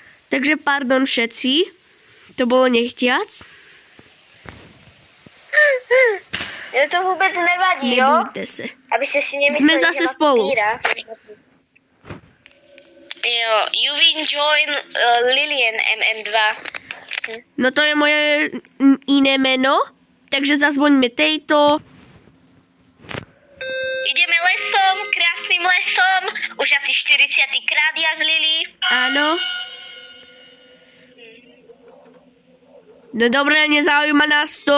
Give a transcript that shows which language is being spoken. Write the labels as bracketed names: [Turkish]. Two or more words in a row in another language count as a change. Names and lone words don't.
[Slovak] Takže pardon všetci. To bolo nechtiac. [Czech] To vůbec nevadí, jo? Nebojte se. Abyste si nemysleli, Jsme zase že spolu. Jo, [English] you will join Lilian MM2. [Slovak] No to je moje iné meno. Takže zazvoňme tejto. Ideme lesom, krásnym lesom. Už asi 40. krát ja z Lily. Áno. No dobre, nezaujíma nás to.